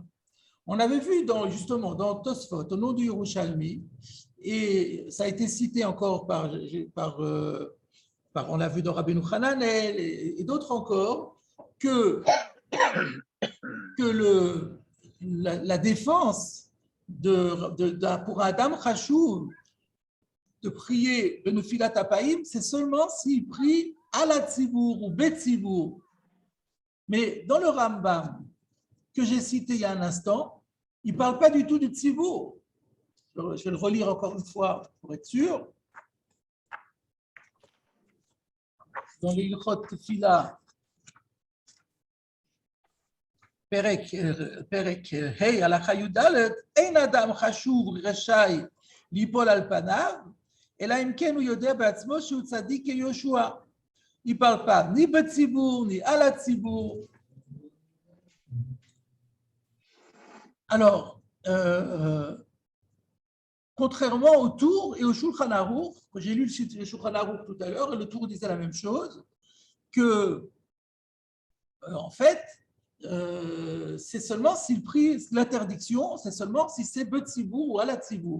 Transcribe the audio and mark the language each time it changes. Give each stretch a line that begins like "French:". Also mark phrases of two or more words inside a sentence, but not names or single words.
French: On avait vu justement dans Tosfot, au nom du Yerushalmi, et ça a été cité encore on l'a vu dans Rabbeinu Hananel et d'autres encore, que la défense pour un
Hebrew: אדם חשוב
French: de prier le
Hebrew: נפילת אפיים,
French: c'est seulement s'il prie à la Tzibour ou
Hebrew: בציבור.
French: Mais dans le Rambam que j'ai cité il y a un instant, il ne parle pas du tout du Tzibour. Je vais le relire encore une fois pour être sûr. Dans les
Hebrew: הלכות תפילה פרק ה הלכה יד אין אדם חשוב רשאי ליפול על פניו, אלא אם כן הוא יודע בעצמו שהוא צדיק כיהושע.
French: Il ne parle pas ni בציבור, ni à la ציבור. Alors, contrairement au Tour et au Shulchan Aruch, que j'ai lu le Shulchan Aruch tout à l'heure, et le Tour disait la même chose, que, en fait, c'est seulement s'il prie l'interdiction, c'est seulement si c'est Betzibur ou à la Tzibur.